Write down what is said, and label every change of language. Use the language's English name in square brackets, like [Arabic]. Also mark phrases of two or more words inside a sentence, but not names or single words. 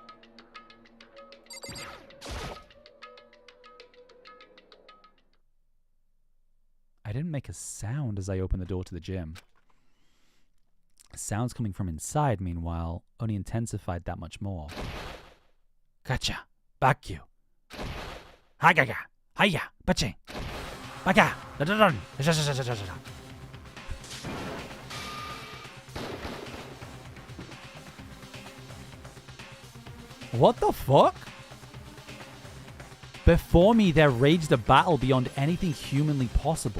[English] I didn't make a sound as I opened the door to the gym. Sounds coming from inside, meanwhile, only intensified that much more. Gotcha. Back you. Hagaga. Hiya. Baching. [Japanese] Baka. [English] What the fuck? Before me, there raged a battle beyond anything humanly possible.